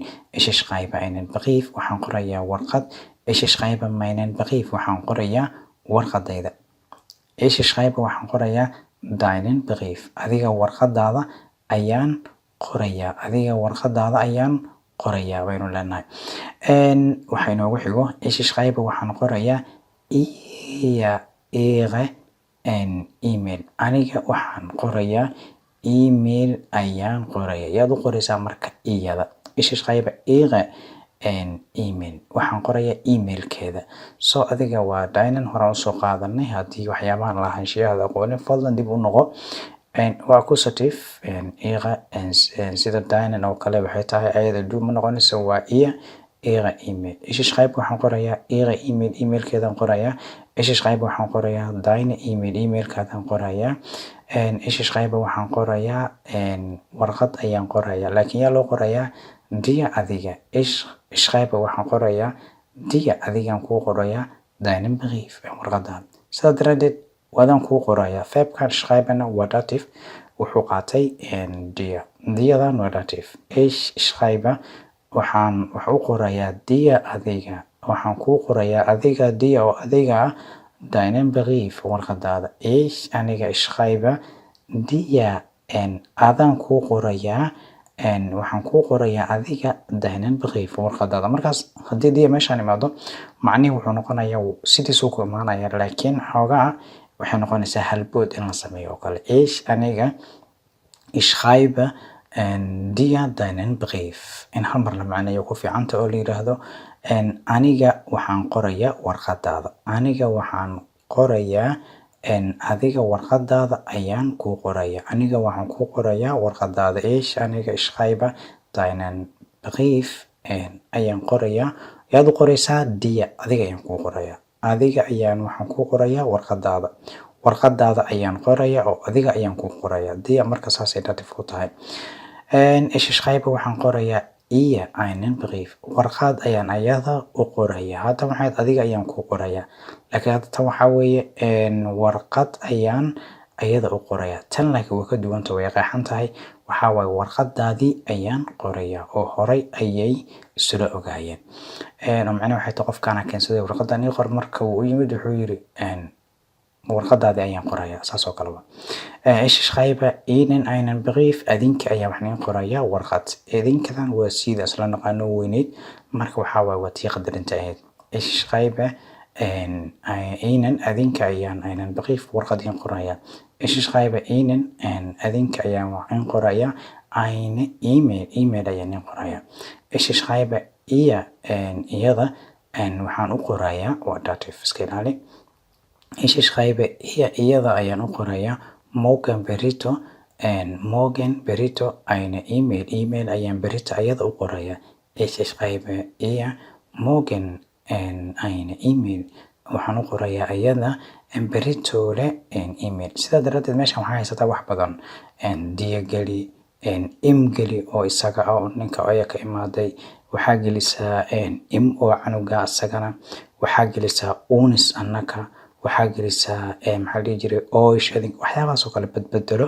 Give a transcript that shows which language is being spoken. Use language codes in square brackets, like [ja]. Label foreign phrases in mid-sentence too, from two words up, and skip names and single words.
[de] Ich schreibe einen Brief. [so] Waxaan qorayaa warqad. [de] Ich schreibe meinen Brief. [so] Waxaan qorayaa warqadayda. [de] Ich schreibe [so] waxaan qorayaa [de] deinen Brief. [so] Adiga warqadaada ayaan qorayaa. Adiga warqadaada ayaan qorayaa waynu leenahay. Waxay noogu xigo [de] ich schreibe [so] waxaan qorayaa [de] ihre email. [so] Aniga waxaan qorayaa email ayaan qorayaa. Yaad u qoraysaa marka iyada. [de] Ich schreibe ihre email. [so] Waxaan qorayaa emailkeeda. So adiga waa deinen horaan usoo qaadanay. Haddii waxyaabahan lahaanshiyaha aqoonin fadlan dib u noqo. Waa accusative ihre sida deinen oo kale waxay tahay ayada du ma noqonayso, waa ihre email. [de] Ich schreibe [so] waxaan qorayaa [de] ihre email. [so] Emailkeedaan qorayaa. [de] Ich schreibe [so] waxaan qorayaa [de] deine email. [so] Emailkaadaan qorayaa. [de] Ich schreibe [so] waxaan qorayaa warqad ayaan qorayaa. Laakiin yaa loo qorayaa dir adiga. [de] Ich schreibe [so] waxaan qorayaa dir adigaan kuu qorayaa [de] deinen Brief [so] warqadaan. Sidaa daraaddeed waadaan kuu qorayaa. Feebkan schreibena waa dative, wuxuu qaatay dir. Diyadan waa dative. [de] Ich schreibe [so] waxaan u qorayaa dir adiga. Waxaan kuu qorayaa adiga dir oo adiga ah [de] deinen Brief [so] warqadaada. Ich aniga [de] schreibe dir [so] adaan kuu qorayaa waxaan kuu qorayaa adiga [de] deinen brief [so] warqadaada. Markaas haddii dia meeshaan imaado macnihi wuxuu noqonayaa sidiisuu ku imaanaya, laakiin xoogaa waxay noqonaysaa halbood in la sameeyo oo kale. [de] Aniga ich schreibe dir deinen brief. [so] In hal mar la macneeyo ku fiicanta oo la yiraahdo aniga waxaan qorayaa warqadaada. Aniga waxaan qorayaa adiga warqadaada ayaan kuu qorayaa. Aniga waxaan kuu qorayaa warqadaada. [de] Aniga ich schreibe deinen brief [so] ayaan qorayaa. Yaad u qoraysaa dir, adiga ayaan kuu qorayaa. Adiga ayaan waxaan kuu qorayaa warqadaada. Warqadaada ayaan qorayaa oo adiga ayaan kuu qorayaa. Dir marka saasay datif ku tahay. [de] Ich schreibe [so] waxaan qorayaa [de] ihr einen brief. [so] Warqad ayaan ayada u qorayaa. Hadda maxay adiga ayaan kuu qorayaa. Laakiin hadda tan waxaa weeye warqad ayaan ayada u qorayaa. Tan laakiin way ka duwanta, way qeexan tahay. Waxaa waaye warqadaadii ayaan qorayaa oo horay ayay isula ogaayeen. Macnaheedu waxay tahay qofkaana keensaday warqadan ii qor, marka uu u yimid wuxuu yiri warqadaadii ayaan qorayaa, saas oo kale. [de] Ich schreibe ihnen einen brief. [so] Adinka ayaan waxaan iin qorayaa warqad. Idinkadan waa sida isla naqaano weyneyd, marka waxaa waaye waa tii qadarinta ahayd. [de] Ich schreibe ihnen [so] adinka ayaan [de] einen brief [so] warqad iin qorayaa. [de] Ich schreibe ihnen [so] adinka ayaan waxaan qorayaa [de] eine email [so] ayaan iin qorayaa. [de] Ich schreibe ihr [so] iyada waxaan u qorayaa waa datif iska ilaali. [de] Ich schreibe ihr [so] iyada ayaan u qorayaa morgen berito [de] eine email [so] ayaan berito ayada u qorayaa. [de] Ich schreibe ihr morgen eine email [so] waxaan u qorayaa ayada beritole email. Sidaa daraadeed meeshan waxaa haysataa wax badan. Dia geli, geli oo isaga ah ninka aya ka imaaday. Waxaa gelisaa oo canuga asagana. Waxaa gelisaa unis annaka. Waxaa gelisaa maxaa la dhihi jiray waxyaabahaas oo kale badbedelo.